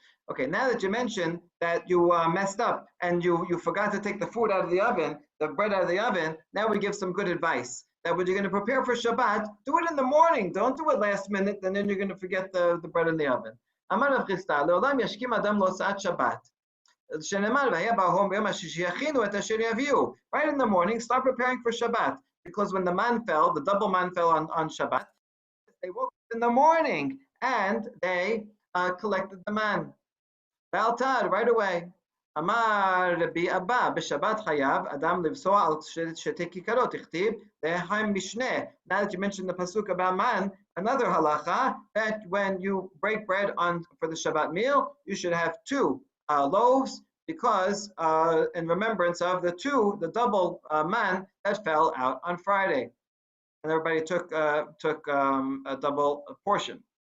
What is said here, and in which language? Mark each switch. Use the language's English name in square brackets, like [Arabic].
[English] Okay, now that you mentioned that you messed up and you forgot to take the food out of the oven, the bread out of the oven, now we give some good advice. That when you're going to prepare for Shabbat, do it in the morning. Don't do it last minute, and then you're going to forget the bread in the oven. [Hebrew] אמר רב חיסדא, לעולם ישכים אדם להוצאת שבת. שנאמר, והיה בהום ביום השישי יכינו את אשר יביאו. [English] Right in the morning, start preparing for Shabbat. Because when the man fell, the double man fell on Shabbat, they woke up in the morning and they collected the man. Baltad, right away. [Hebrew] אמר רבי אבא, בשבת חייב אדם לבסוע על שתי כיכרות, הכתיב, וההם משנה. [English] Now that you mentioned the pasuk about man, another halacha, that when you break bread for the Shabbat meal, you should have 2 loaves, because in remembrance of the double man that fell out on Friday. and everybody took a double portion.